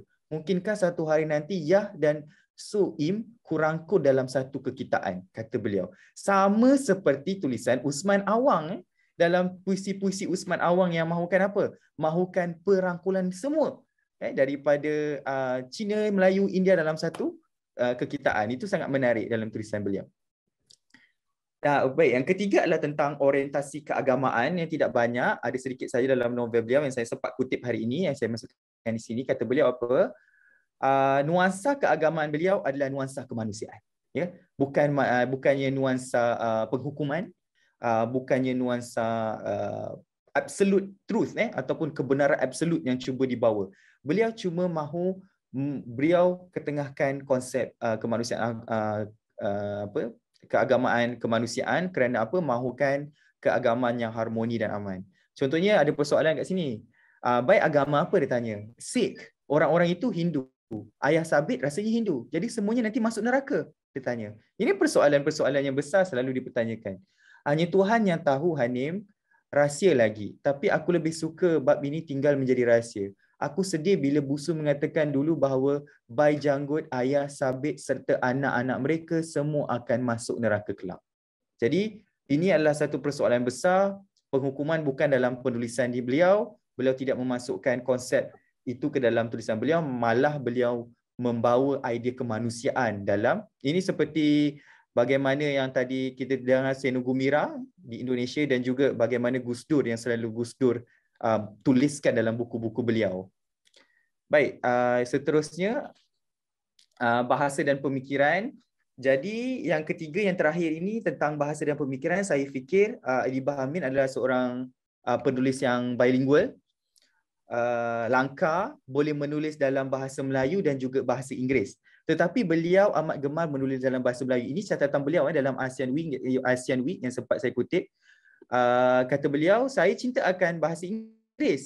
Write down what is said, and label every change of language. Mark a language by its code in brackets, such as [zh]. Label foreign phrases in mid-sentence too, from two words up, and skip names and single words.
[ms] Mungkinkah satu hari nanti Yah dan Suim kurangkul dalam satu kekitaan, kata beliau. Sama seperti tulisan Usman Awang dalam puisi-puisi Usman Awang yang mahukan apa? Mahukan perangkulan semua daripada Cina, Melayu, India dalam satu kekitaan. Itu sangat menarik dalam tulisan beliau. Baik, yang ketiga adalah tentang orientasi keagamaan yang tidak banyak. Ada sedikit saja dalam novel beliau yang saya sempat kutip hari ini, yang saya masukkan di sini. Kata beliau apa? Nuansa keagamaan beliau adalah nuansa kemanusiaan. Ya? Bukannya nuansa penghukuman, bukannya nuansa [en] absolute truth [ms] ataupun kebenaran absolut yang cuba dibawa. Beliau cuma mahu beliau ketengahkan konsep kemanusiaan, keagamaan kemanusiaan kerana apa? Mahukan keagamaan yang harmoni dan aman. Contohnya ada persoalan kat sini. Baik agama apa dia tanya? Sikh, orang-orang itu Hindu. Ayah Sabit rasanya Hindu. Jadi semuanya nanti masuk neraka, dia tanya. Ini persoalan-persoalan yang besar selalu dipertanyakan. Hanya Tuhan yang tahu, Hanim, rahsia lagi. Tapi aku lebih suka bab ini tinggal menjadi rahsia. Aku sedih bila Busu mengatakan dulu bahawa Bai Janggut, Ayah Sabit serta anak-anak mereka semua akan masuk neraka kelak. Jadi ini adalah satu persoalan besar. Penghukuman bukan dalam penulisan di beliau. Beliau tidak memasukkan konsep itu ke dalam tulisan beliau. Malah beliau membawa idea kemanusiaan dalam. Ini seperti bagaimana yang tadi kita dengar Senugu Mira di Indonesia dan juga bagaimana Gus Dur yang selalu Gus Dur tuliskan dalam buku-buku beliau. Baik, seterusnya bahasa dan pemikiran. Jadi yang ketiga, yang terakhir ini tentang bahasa dan pemikiran, saya fikir Adibah Amin adalah seorang penulis yang bilingual. Langka, boleh menulis dalam bahasa Melayu dan juga bahasa Inggeris. Tetapi beliau amat gemar menulis dalam bahasa Melayu. Ini catatan beliau dalam ASEAN Week yang sempat saya kutip. Kata beliau, saya cinta akan bahasa Inggeris.